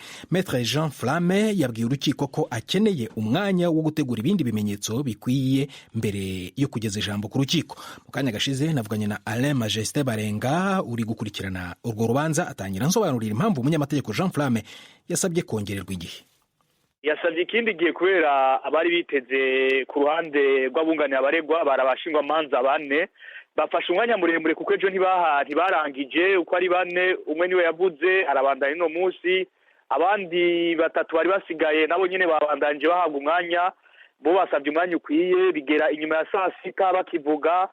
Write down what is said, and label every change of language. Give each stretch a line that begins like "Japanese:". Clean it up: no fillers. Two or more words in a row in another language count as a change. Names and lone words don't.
Kinyarwanda: Maître Jean Flamme yabwiye urukiko ko akeneye umwanya wo gutegura ibindi bimenyetso bikwiye mbere yo kugeza ijambo ku rukiko. Mu kanya gashize navuganye na Alain Majesté Barenga uri gukurikirana urwo rubanza, atangira nsobanurira impamvu umunyamategeko Jean Flamme yasabye kongererwa igihe.
Rundi: yasabye ikindi gihe kubera abari biteze ku ruhande rw'abunganira abaregwa barabashingwa manza bane bafashe umwanya muremure kuko ejo ntibarangije uko ari bane. umwe niwe yavuze arabandanya no munsi, abandi batatu bari basigaye nabo nyene babandanje bahabwa umwanya. bo basabye umwanya ukwiye, bigera inyuma ya saa sita bakivuga.